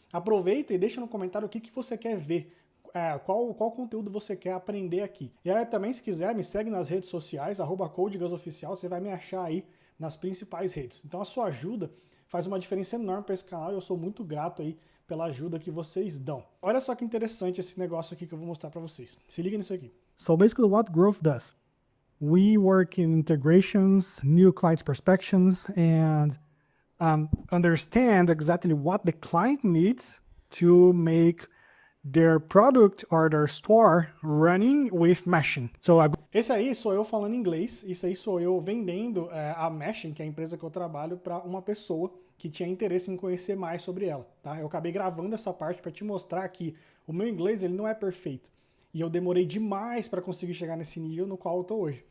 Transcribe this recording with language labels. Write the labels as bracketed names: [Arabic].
[Portuguese] Aproveita e deixa no comentário o que você quer ver, qual conteúdo você quer aprender aqui. E aí também, se quiser, me segue nas redes sociais, @CodeGusOficial, você vai me achar aí nas principais redes. Então a sua ajuda faz uma diferença enorme para esse canal e eu sou muito grato aí pela ajuda que vocês dão. Olha só que interessante esse negócio aqui que eu vou mostrar para vocês. Se liga nisso aqui. [English] So basically what Growth does, we work in integrations, new client prospections, and understand exactly what the client needs to make their product or their store running with Meshing. [Portuguese] Esse aí sou eu falando inglês, isso aí sou eu vendendo a Meshing, que é a empresa que eu trabalho, para uma pessoa que tinha interesse em conhecer mais sobre ela. Tá? Eu acabei gravando essa parte para te mostrar que o meu inglês ele não é perfeito. E eu demorei demais para conseguir chegar nesse nível no qual eu estou hoje.